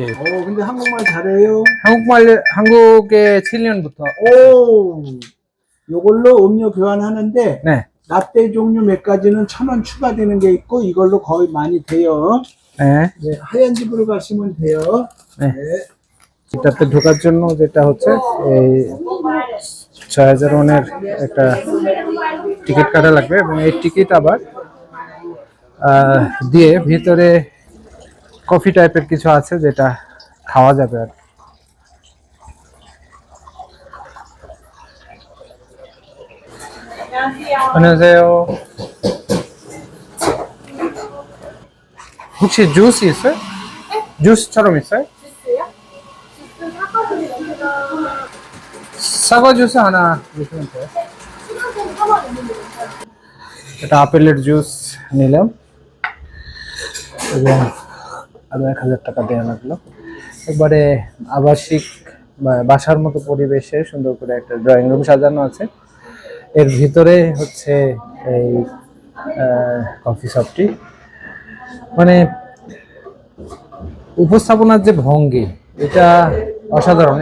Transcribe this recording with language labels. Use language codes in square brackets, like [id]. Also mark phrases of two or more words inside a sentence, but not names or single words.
[ko] 근데 한국말 잘해요. 한국에 7년부터. 오, 요걸로 음료 교환하는데 네. 라떼 종류 몇 가지는 1,000원 추가되는 게 있고 이걸로 거의 많이 돼요. 네. 네, 하얀 집으로 가시면 돼요. 네. [bn] এটাতে ঢোকার জন্য যেটা হচ্ছে এই ৬,০০০ ওয়ানের একটা টিকিট কাটা লাগবে এবং এই টিকিট আবার দিয়ে ভিতরে কফি টাইপের কিছু আছে যেটা খাওয়া যাবে আর 안녕하세요. [ko] 혹시 주스 있어요? 주스처럼 있어요? 사과 주스 하나 주시면 돼요. [bn] এটা আপেলের জুস নিলাম এবং আরো ১,০০০ টাকা দেওয়া লাগলো। একবারে আবাসিক বাসার মতো পরিবেশে সুন্দর করে একটা ড্রয়িং রুম সাজানো আছে। এর ভিতরে হচ্ছে এই কফি শপটি, মানে উপস্থাপনার যে ভঙ্গি এটা অসাধারণ।